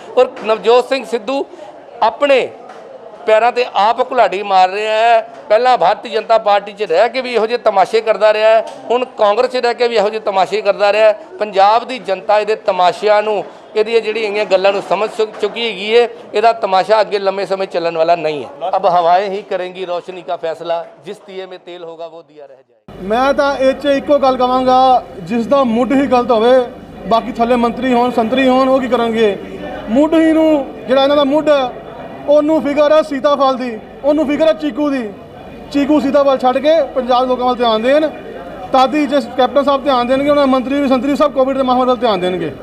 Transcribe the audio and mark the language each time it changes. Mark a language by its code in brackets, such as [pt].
[pa] ਔਰ ਨਵਜੋਤ ਸਿੰਘ ਸਿੱਧੂ ਆਪਣੇ ਪੈਰਾਂ ਤੇ ਆਪ ਘੁਲਾੜੀ ਮਾਰ ਰਿਹਾ ਹੈ। ਪਹਿਲਾਂ ਭਾਰਤੀ ਜਨਤਾ ਪਾਰਟੀ 'ਚ ਰਹਿ ਕੇ ਵੀ ਇਹੋ ਜਿਹੇ ਤਮਾਸ਼ੇ ਕਰਦਾ ਰਿਹਾ ਹੈ, ਹੁਣ ਕਾਂਗਰਸ 'ਚ ਰਹਿ ਕੇ ਵੀ ਇਹੋ ਜਿਹੇ ਤਮਾਸ਼ੇ ਕਰਦਾ ਰਿਹਾ ਹੈ। ਪੰਜਾਬ ਦੀ ਜਨਤਾ ਇਹਦੇ ਤਮਾਸ਼ਿਆਂ ਨੂੰ, ਇਹਦੀਆਂ ਜਿਹੜੀਆਂ ਹੈਗੀਆਂ ਗੱਲਾਂ ਨੂੰ ਸਮਝ ਚੁੱਕੀ ਹੈਗੀ ਹੈ। ਇਹਦਾ ਤਮਾਸ਼ਾ ਅੱਗੇ ਲੰਮੇ ਸਮੇਂ ਚੱਲਣ ਵਾਲਾ ਨਹੀਂ ਹੈ। [hi] ਅਬ ਹਵਾएं ही करेंगी रोशनी का फैसला, जिस दिए में तेल होगा वो दिया रह जाएगा। [pa] ਮੈਂ ਤਾਂ ਇਹ 'ਚ ਇੱਕੋ ਗੱਲ ਕਹਾਂਗਾ, ਜਿਸ ਦਾ ਮੁੱਢ ਹੀ ਗਲਤ ਹੋਵੇ, ਬਾਕੀ ਥੱਲੇ ਮੰਤਰੀ ਹੋਣ ਸੰਤਰੀ ਹੋਣ ਉਹ ਕੀ ਕਰਨਗੇ। ਮੁੱਢ ਹੀ ਨੂੰ ਜਿਹੜਾ ਇਹਨਾਂ ਦਾ ਮੁੱਢ ਉਹਨੂੰ ਫਿਕਰ ਹੈ ਸੀਤਾਫਲ ਦੀ, ਉਹਨੂੰ ਫਿਕਰ ਹੈ ਚੀਕੂ ਦੀ। ਚੀਕੂ ਸੀਤਾਫਲ ਛੱਡ ਕੇ ਪੰਜਾਬ ਦੇ ਲੋਕਾਂ ਵੱਲ ਧਿਆਨ ਦੇਣ, ਤਦ ਹੀ ਜੇ ਕੈਪਟਨ ਸਾਹਿਬ ਧਿਆਨ ਦੇਣਗੇ, ਉਹਨਾਂ ਮੰਤਰੀ ਵੀ ਸੰਤਰੀ ਸਭ ਕੋਵਿਡ ਦੇ ਮਾਹੌਲ ਵੱਲ ਧਿਆਨ ਦੇਣਗੇ।